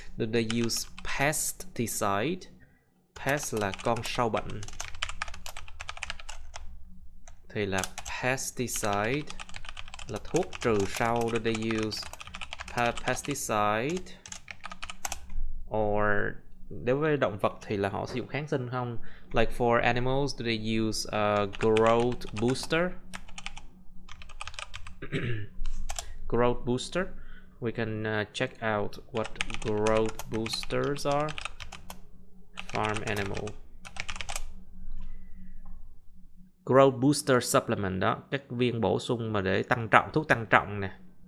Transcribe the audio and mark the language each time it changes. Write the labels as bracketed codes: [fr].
[en] Do they use pesticide? [vi] Pest là con sâu bệnh, thì là pesticide là thuốc trừ sâu. [en] Do they use pesticide? Or [vi] đối với động vật thì là họ sử dụng kháng sinh không? [en] Like for animals, do they use growth booster? Growth booster. We can check out what growth boosters are. Farm animal. Growth booster supplement [vi] đó, các viên bổ sung mà để tăng trọng, thuốc tăng trọng nè.